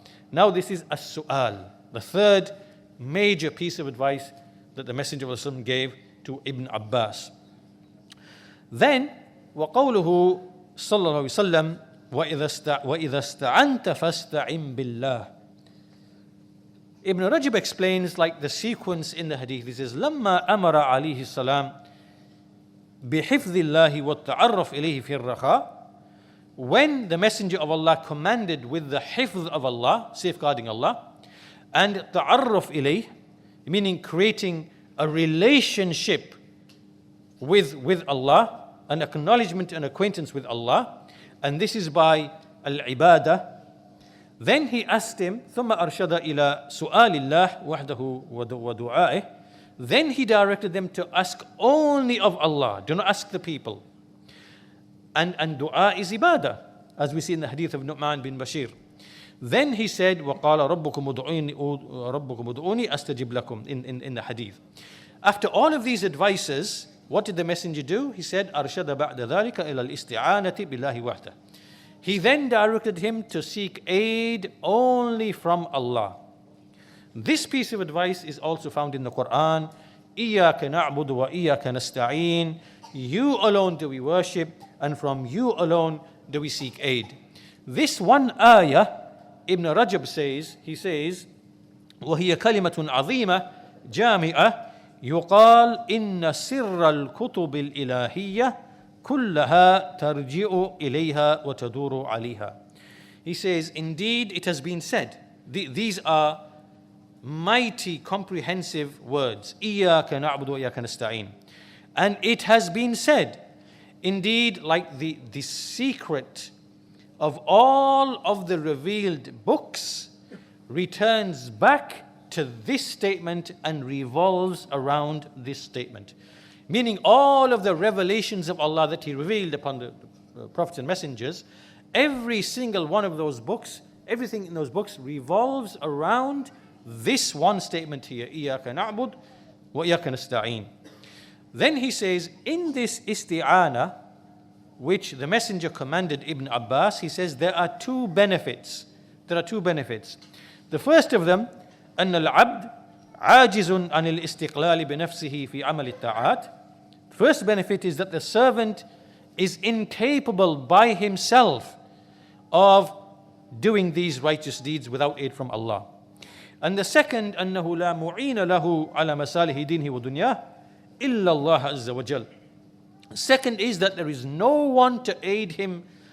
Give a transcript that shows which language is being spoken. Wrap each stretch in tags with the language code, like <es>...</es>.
<en>Now this is as-su'al, the third major piece of advice that the Messenger of Allah gave to Ibn Ābbās.</en> <ar>Then, وَقَوْلُهُ صلى الله عليه وسلم وَإِذَا اسْتَعَنْتَ فَاسْتَعِنْ بِاللَّهِ.</ar> <en>Ibn Rajab explains like the sequence in the hadith. He says,</en> <ar>لما أمر عليه السلام بحفظ الله والتعرف إليه في الرخاء.</ar> <en>When the Messenger of Allah commanded with the hifz of Allah, safeguarding Allah, and ta'arruf ilayh, meaning creating a relationship with Allah, an acknowledgement and acquaintance with Allah, and this is by al-ibadah. Then he asked him,</en> <ar>ثم أرشد إلى سؤال الله وحده ودعائه.</ar> <en>Then he directed them to ask only of Allah. Do not ask the people. And dua is ibadah, as we see in the hadith of Nu'man bin Bashir. Then he said,</en> <ar>وَقَالَ رَبُّكُمُ ادْعُونِي أَسْتَجِبْ لَكُمْ</ar> <en>in the hadith. After all of these advices, what did the messenger do? He said,</en> <ar>أَرْشَدَ بَعْدَ ذَلِكَ إِلَى الْإِسْتِعَانَةِ بِاللَّهِ وَحْدَهُ.</ar> <en>He then directed him to seek aid only from Allah. This piece of advice is also found in the Quran.</en> <ar>إِيَّاكَ نَعْبُدُ وَإِيَّاكَ نَسْتَعِينُ.</ar> <en>You alone do we worship, and from you alone do we seek aid. This one ayah, Ibn Rajab says, he says,</en> <ar>وَهِيَ كَلِمَةٌ عَظِيمَةٌ جَامِعَةٌ يُقَالْ إِنَّ سِرَّ الْكُتُبِ الْإِلَهِيَّةِ كُلَّهَا تَرْجِعُ إِلَيْهَا وَتَدُورُ عَلَيْهَا.</ar> <en>He says, indeed it has been said, these are mighty comprehensive words,</en> <ar>إِيَّاكَ نَعْبُدُ وَإِيَّاكَ نَسْتَعِينُ.</ar> <en>And it has been said, indeed, like the secret of all of the revealed books returns back to this statement and revolves around this statement. Meaning all of the revelations of Allah that He revealed upon the prophets and messengers, every single one of those books, everything in those books revolves around this one statement here,</en> <ar>إِيَّاكَ نَعْبُدُ وَإِيَّاكَ نَسْتَعِينُ.</ar> <en>Then he says, in this isti'ana, which the messenger commanded Ibn Ābbās, he says there are two benefits. There are two benefits. The first of them,</en> <ar>أن العبد عاجز عن الاستقلال بنفسه في عمل الطاعات.</ar> <en>First benefit is that the servant is incapable by himself of doing these righteous deeds without aid from Allah. And the second,</en> <ar>أنه لا معين له على مصالح دينه ودنياه إلا الله عز وجل.</ar> <en>Second is that there is no one to aid him</en>